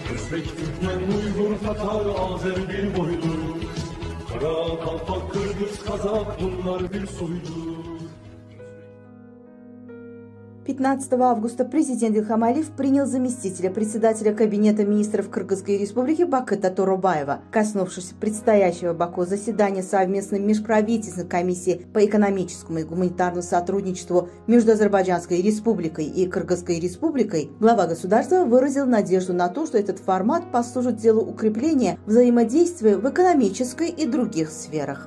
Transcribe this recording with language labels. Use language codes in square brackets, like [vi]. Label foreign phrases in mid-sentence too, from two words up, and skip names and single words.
[tr] Özbek, Türkmen, Uygur, Tatar, Azer bir boydur. Kara, Kalpak, Kırgız, Kazak bunlar bir soydur. [ru] 15 августа президент Ильхам Алиев принял заместителя председателя Кабинета министров Кыргызской республики Бакыта Торобаева. Коснувшись предстоящего в Баку заседания совместной межправительственной комиссии по экономическому и гуманитарному сотрудничеству между Азербайджанской республикой и Кыргызской республикой, глава государства выразил надежду на то, что этот формат послужит делу укрепления взаимодействия в экономической и других сферах.